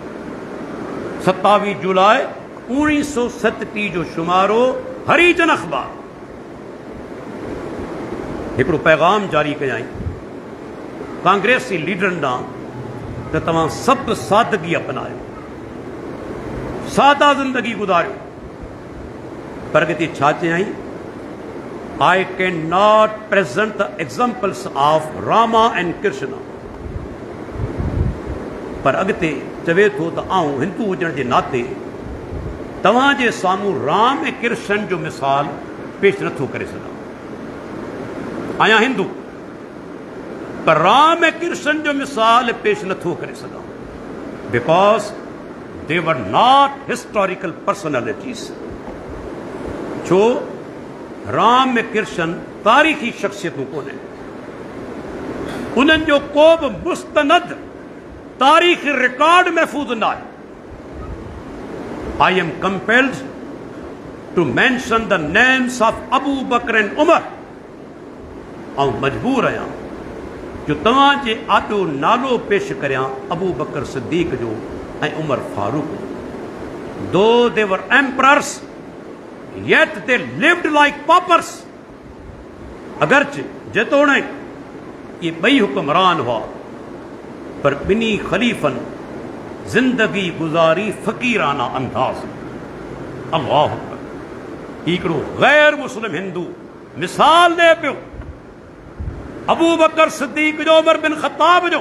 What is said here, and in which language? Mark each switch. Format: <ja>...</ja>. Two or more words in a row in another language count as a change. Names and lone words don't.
<sd>27 जुलाई 1937 जो शुमारो हरिजन अख़बार हिकिड़ो पैगाम जारी कयई कांग्रेसी लीडरनि ॾांहुं त तव्हां सभु सादगी अपनायो, सादा ज़िंदगी गुज़ारियो। पर अॻिते छा चयई?</sd> <en>I cannot present the examples of Rama and Krishna।</en> <sd>पर अॻिते चवे थो त आऊं हिंदू हुजण जे नाते तव्हांजे साम्हूं राम ऐं कृष्ण जो मिसाल पेश नथो करे सघां। आहियां हिंदू, पर राम ऐं कृष्ण जो मिसाल पेश नथो करे सघां,</sd> <en>because they were not historical personalities.</en> <sd>छो? राम ऐं कृष्ण तारीख़ी शख़्सियतूं कोन्हनि, उन्हनि जो को बि मुस्तनद तारीख़ी रिकॉर्ड महफ़ूज़ न आहे।</sd> <en>I am compelled to mention the names of Abu Bakr and Umar.</en> <sd>ऐं मजबूर आहियां जो तव्हांजे आॾो नालो पेश करियां अबू बकर सिद्दीक़ जो ऐं उमर फारूक जो।</sd> <en>though they were emperors yet they lived like paupers।</en> <sd>अगरचे जेतोणीकि ये ॿई हुक्मरान हुआ, पर ॿिन्ही ख़लीफ़नि ज़िंदगी गुज़ारी फ़क़ीराना अंदाज़।</sd> <ar>الله أكبر.</ar> <sd>हिकिड़ो गैर मुस्लिम हिंदू मिसाल ॾे पियो अबू बकर सिद्दीक़ जो, उमर बिन ख़त्ताब जो।</sd>